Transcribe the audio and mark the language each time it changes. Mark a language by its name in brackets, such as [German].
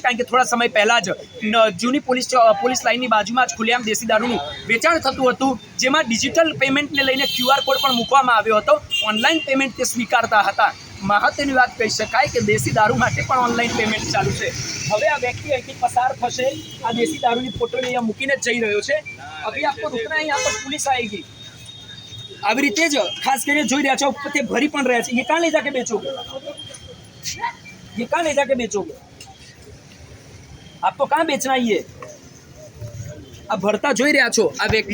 [Gujarati] કારણ કે થોડા સમય પહેલાં જ જૂની પોલીસ લાઇનની બાજુમાં જ ખુલ્લેઆમ દેશી દારૂનું વેચાણ થતું હતું, જેમાં ડિજિટલ પેમેન્ટને લઈને QR કોડ પણ મૂકવામાં આવ્યો હતો. ઓનલાઈન પેમેન્ટ તે સ્વીકારતા હતા. મહત્વની વાત કહી શકાય કે દેશી દારૂ માટે પણ ઓનલાઈન પેમેન્ટ ચાલુ છે. હવે આ વ્યક્તિ અહીંથી પસાર થશે, આ દેશી દારૂની પોટલી અહીંયા મૂકીને જ જઈ રહ્યો છે. [Hindi] અભી આપકો રૂકના है, यहाँ पर पुलिस आएगी. [Gujarati] આવી રીતે જ ખાસ કરીને જોઈ રહ્યા છો તે ભરી પણ રહ્યા છે. [Hindi] ये कहाँ ले जाके बेचोगे? [Gujarati] ये कहाँ ले जाके बेचोगे? [Hindi] आपको कहाँ बेचना है? ये [Gujarati] આ ભરતા જોઈ રહ્યા છો આ વ્યક્તિ